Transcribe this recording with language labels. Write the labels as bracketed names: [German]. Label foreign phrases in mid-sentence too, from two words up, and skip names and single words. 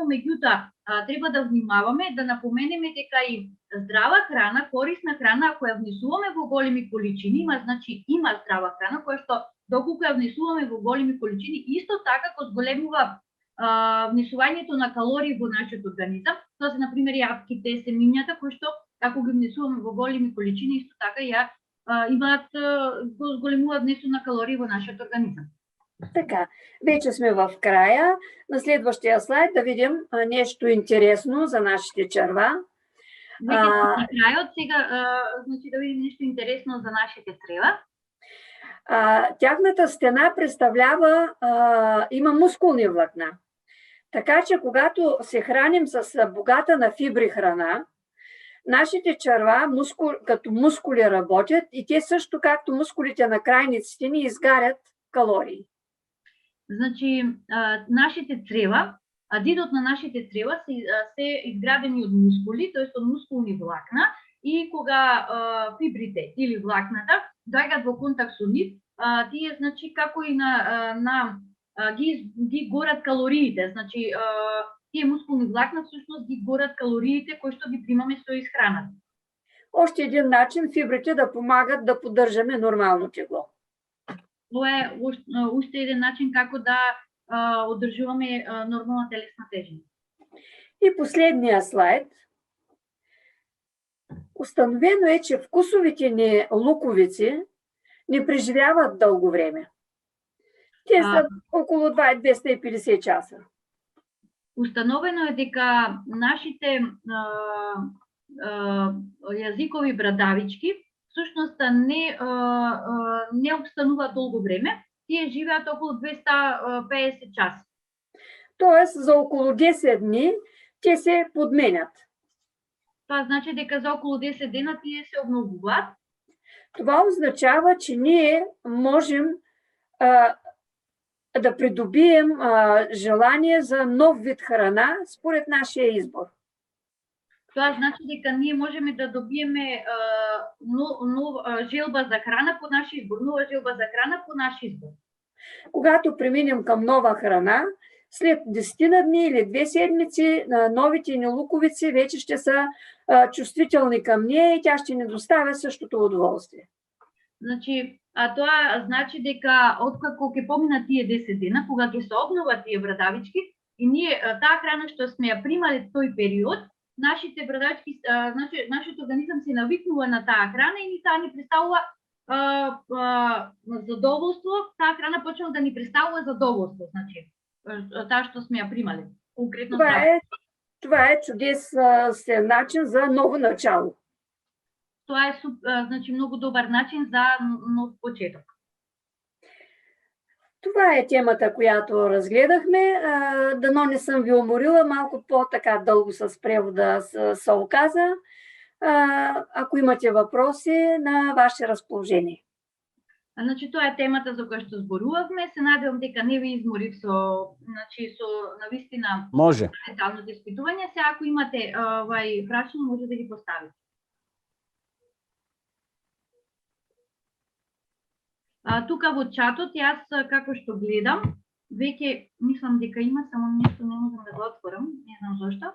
[Macedonian] Меѓутоа, треба да внимаваме, да напоменеме дека и здрава храна, корисна храна, ако ја внесуваме во големи количини, има здрава храна која што доколку ја внесуваме во големи количини, исто така го зголемува внесувањето на калории во нашиот организам. Тоа се, например, јавките, семињата, кои што, ако ги внесуваме во големи количини, исто така го зголемуваат внесот на калории во нашиот организам. [Bulgarian] Така, вече сме в края. На следващия слайд да видим нещо интересно за нашите черва. [Macedonian] Вече на крајот, сега да видим нещо интересно за нашите чрева. [Bulgarian] Тяхната стена представлява, има мускулни влакна. Така че, когато се храним с богата на фибри храна, нашите черва като мускули работят и те също, както мускулите на крайниците ни, изгарят калории. [Macedonian] Значи, нашите чрева, дидот на нашите чрева се изградени од мускули, т.е. од мускулни влакна, и кога фибрите или влакната доаѓаат во контакт со нив, тие, значи, како и ги горат калориите. Значи, тие мускулни влакна всушност ги горат калориите кои што ги примаме со изхраната. [Bulgarian] Още един начин фибрите да помагат да поддържаме нормално тегло. [Macedonian] Тоа е уште еден начин како да одржуваме нормална телесна тежина. [Bulgarian] И последния слайд. Установено е, че вкусовите ни луковици не преживяват дълго време. Те са около 250 часа. [Macedonian] Установено е дека нашите јазикови брадавички всушност не обстануваат долго време, тие живеат околу 250 часа. [Bulgarian] Тоест за около 10 дни те се подменят. [Macedonian] Това значи дека за околу 10 дена тие се обновуваат. [Bulgarian] Това означава, че ние можем да придобием желание за нов вид храна според нашия избор. [Macedonian] Тоа значи дека ние можеме да добиеме желба за храна по наш избор, нова желба за храна по наш избор. [Bulgarian] Когато преминем към нова храна, след 10 дни или 2 седмици, новите ни луковици вече ще са чувствителни към нея и тя ще ни доставя същото удоволствие. [Macedonian] Значи, тоа значи дека откако ќе поминат тие 10 дена, кога ќе се обноват тие брадавички и ние таа храна што сме ја примале тој период, нашите брадавички, нашиот организам се навикнува на таа храна и таа ни представува задоволство, таа храна почнува да ни представува задоволство, значи таа што сме ја примале. [Bulgarian] Конкретно това е чудесен начин за ново начало. [Macedonian] Тоа е значи много добар начин за нов почеток. [Bulgarian] Това е темата, която разгледахме. Дано не съм ви уморила, малко по-така дълго с превода се оказа. Ако имате въпроси, на ваше разположение. [Macedonian] Значи тоа е темата за која што зборувавме. Се надевам дека не ви изморив со навистина Може. деталното испитување. Сега ако имате прашања, може да ги поставите. Тука во чатот, јас како што гледам, веќе мислам дека има, само нешто не можам да го отворам, не знам зошто.